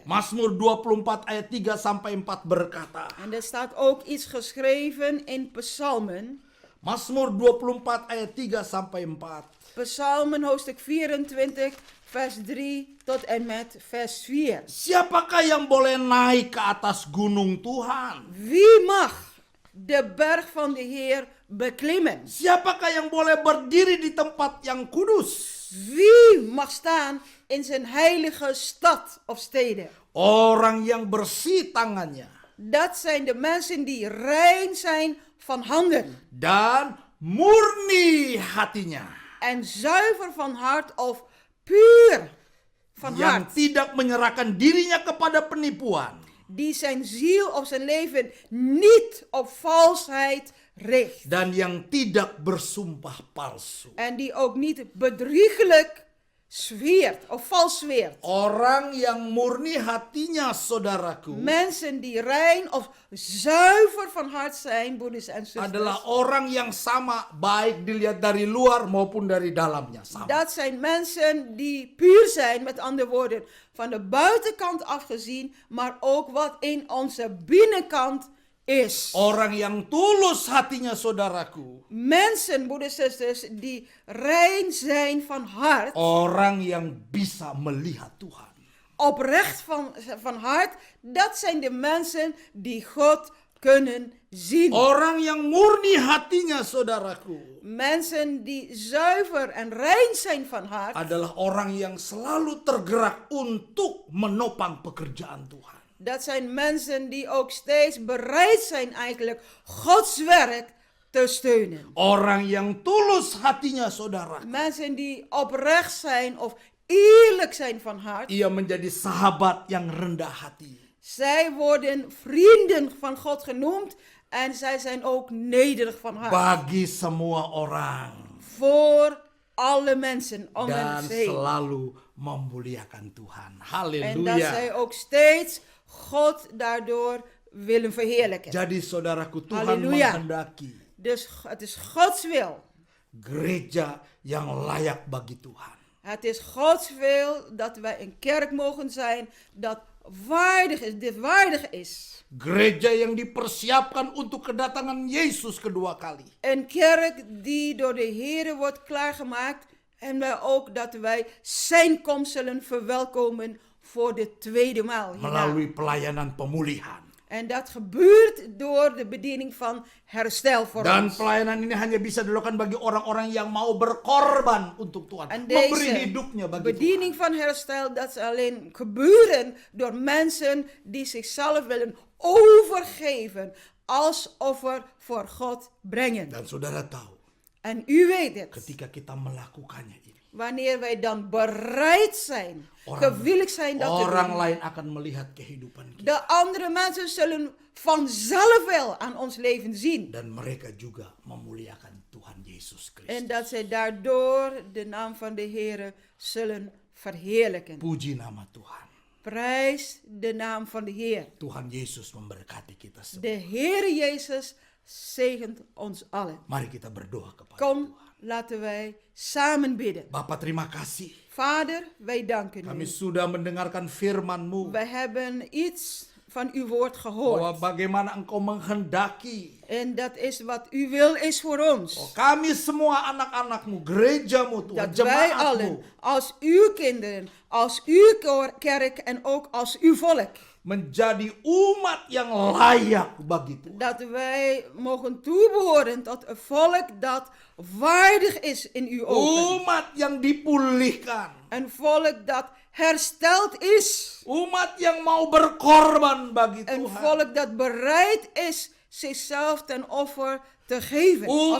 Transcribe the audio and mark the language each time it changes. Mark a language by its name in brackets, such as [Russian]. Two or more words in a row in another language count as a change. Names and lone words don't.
[Indonesian] Mazmur 24 ayat 3 sampai 4 berkata. [Dutch] En er staat ook iets geschreven in Psalmen. [Indonesian] Mazmur 24 ayat 3 sampai 4. [Dutch] Psalmen hoofdstuk 24 vers 3 tot en met vers 4. [Indonesian] Siapakah yang boleh naik ke atas gunung Tuhan? [Dutch] Wie mag de berg van de Heer beklimmen? [Indonesian] Siapakah yang boleh berdiri di tempat yang kudus? [Dutch] Wie mag staan in zijn heilige stad of steden? [Indonesian] Orang yang bersih tangannya [Dutch] Dat zijn de mensen die rein zijn van handen [Indonesian] dan murni hatinya, [Dutch] en zuiver van hart of puur van [Indonesian] yang [Dutch] hart. [Indonesian] tidak menyerahkan dirinya kepada penipuan [Dutch] Die zijn ziel of zijn leven niet op valsheid richt. [Indonesian] dan yang tidak bersumpah palsu. [Dutch] En die ook niet bedriegelijk zweert of vals zweert. [Indonesian] Orang yang murni hatinya, saudaraku, [Dutch] Mensen die rein of zuiver van hart zijn, broeders en [Indonesian] adalah [Dutch] zusters. [Indonesian] orang yang sama, baik dilihat dari luar maupun dari dalamnya, sama. [Dutch] Dat zijn mensen die puur zijn, met andere woorden, van de buitenkant afgezien, maar ook wat in onze binnenkant is. [Indonesian] Orang yang tulus hatinya, saudaraku, [Dutch] Mensen, broeders en zusters, die rein zijn van hart, [Indonesian] orang yang bisa melihat Tuhan. [Dutch] oprecht van hart, dat zijn de mensen die God kunnen zien. [Indonesian] Orang yang murni hatinya, saudaraku, [Dutch] Mensen die zuiver en rein zijn van hart, [Indonesian] adalah orang yang selalu tergerak untuk menopang pekerjaan Tuhan. [Dutch] dat zijn mensen die ook steeds bereid zijn eigenlijk Gods werk te steunen. [Indonesian] Orang yang tulus hatinya, saudara, [Dutch] Mensen die oprecht zijn of eerlijk zijn van hart. [Indonesian] ia menjadi sahabat yang rendah hati. [Dutch] Zij worden vrienden van God genoemd en zij zijn ook nederig van hart. [Indonesian] Bagi semua orang. [Dutch] Voor alle mensen om [Indonesian] Dan [Dutch] hen heen. [Indonesian] selalu memuliakan Tuhan. [Dutch] En dat [Indonesian] Haleluya. [Dutch] zij ook steeds God daardoor willen verheerlijken. [Indonesian] Jadi saudaraku, Tuhan [Dutch] Halleluja. [Indonesian] menghendaki [Dutch] Dus het is Gods wil. [Indonesian] gereja yang layak bagi Tuhan. [Dutch] Het is Gods wil dat wij een kerk mogen zijn dat waardig is, dit waardig is. [Indonesian] Gereja yang dipersiapkan untuk kedatangan Yesus kedua kali. [Dutch] Een kerk die door de Heer wordt klaargemaakt en wij ook dat wij zijn komst zullen verwelkomen voor de tweede maal. hierna. [Indonesian] Melalui pelayanan pemulihan. [Dutch] En dat gebeurt door de bediening van herstel voor [Indonesian] Dan [Dutch] ons. [Indonesian] pelayanan ini hanya bisa dilakukan bagi orang-orang yang mau berkorban untuk Tuhan. [Dutch] En [Indonesian] Memberi [Dutch] deze [Indonesian] hidupnya bagi [Dutch] bediening [Indonesian] Tuhan. [Dutch] van herstel, dat is alleen gebeuren door mensen die zichzelf willen overgeven als offer voor God brengen. [Indonesian] Dan saudara tahu, [Dutch] En u weet het, [Indonesian] ketika kita melakukannya ini, [Dutch] wanneer wij dan bereid zijn, gewillig zijn dat te [Indonesian] orang [Dutch] doen, [Indonesian] lain akan melihat kehidupan kita. [Dutch] de andere mensen zullen vanzelf wel aan ons leven zien. [Indonesian] Dan mereka juga memuliakan Tuhan Yesus Kristus. [Dutch] En dat zij daardoor de naam van de Heer zullen verheerlijken. [Indonesian] Puji nama Tuhan. [Dutch] Prijs de naam van de Heer. [Indonesian] Tuhan Yesus memberkati kita semua. [Dutch] De Heer Jezus zegent ons allen. [Indonesian] Mari kita berdoa kepada [Dutch] Kom, [Indonesian] Tuhan. [Dutch] laten wij samen bidden. [Indonesian] Bapa, terima kasih. [Dutch] Vader, wij danken [Indonesian] Kami [Dutch] u. [Indonesian] sudah mendengarkan firman-Mu. [Dutch] Wij hebben iets van uw woord [Indonesian] Bahwa [Dutch] gehoord. [Indonesian] bagaimana Engkau menghendaki. [Dutch] En dat is wat uw wil is voor ons. [Indonesian] Kami semua anak-anak-Mu, gereja-Mu Tuhan, [Dutch] Dat wij [Indonesian] jemaat-Mu. [Dutch] allen, als uw kinderen, als uw kerk en ook als uw volk, [Indonesian] menjadi umat yang layak bagi Tuhan. [Dutch] dat wij mogen toebehoren tot een volk dat waardig is in uw ogen. [Indonesian] Umat yang dipulihkan. [Dutch] Een volk dat hersteld is. [Indonesian] Umat yang mau berkorban bagi [Dutch] Een [Indonesian] Tuhan. [Dutch] volk dat bereid is zichzelf ten offer te geven als